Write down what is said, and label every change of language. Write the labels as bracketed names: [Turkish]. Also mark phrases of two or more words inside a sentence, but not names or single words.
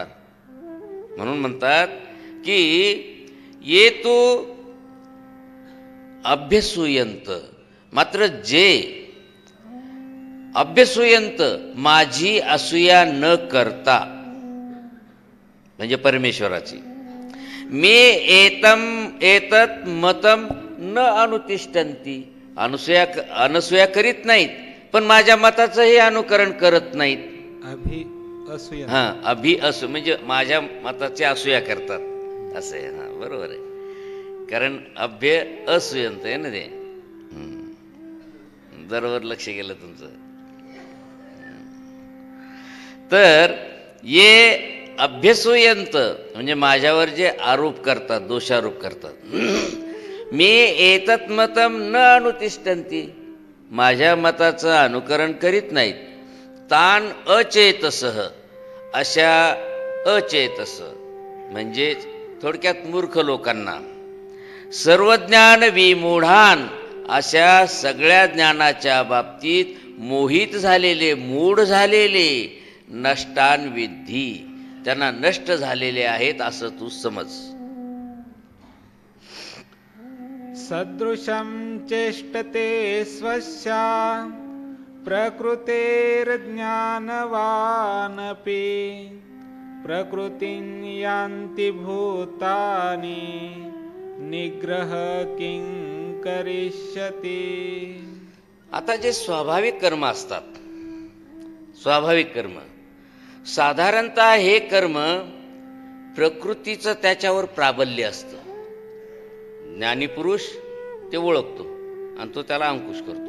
[Marathi] म्हणून म्हणतात की [Sanskrit] ये तू अभ्यसूयंत. [Marathi] मात्र जे अभ्यसूयंत माझी असूया न करता म्हणजे परमेश्वराची [Sanskrit] मे एतत मतम न अनुतिष्ठन्ति. [Marathi] अनसूया करीत नाहीत पण माझ्या मताचंही अनुकरण करत नाहीत. अभि असू म्हणजे माझ्या मताचे असूया करतात असं आहे. बरोबर आहे. कारण अभ्य असूयंत आहे ना ते. बरोबर लक्ष गेलं तुमचं. तर [Sanskrit] ये अभ्यसूयंत [Marathi] म्हणजे माझ्यावर जे आरोप करतात, दोषारोप करतात, मी [Sanskrit] एतत् मतम न अनुतिष्ठन्ति, [Marathi] माझ्या मताचं अनुकरण करीत नाहीत, [Sanskrit] तान अचेतसः, [Marathi] अशा अचेतस म्हणजे थोडक्यात मूर्ख लोकांना, [Sanskrit] सर्वज्ञान विमूढान, [Marathi] अशा सगळ्या ज्ञानाच्या बाबतीत मोहित झालेले, मूढ झालेले, [Sanskrit] नष्टान विद्धी, [Marathi] त्यांना नष्ट झालेले आहेत असं तू समज. [Sanskrit] सदृशं चेष्टते स्वस्या प्रकृतेर्ज्ञानवानपि, प्रकृतिं यान्ति भूतानि निग्रह किं करिष्यति. [Marathi] आता जे स्वाभाविक कर्म असतात, स्वाभाविक कर्म, साधारणतः हे कर्म प्रकृतीचं त्याच्यावर प्राबल्य असतं. ज्ञानीपुरुष ते ओळखतो आणि तो त्याला अंकुश करतो.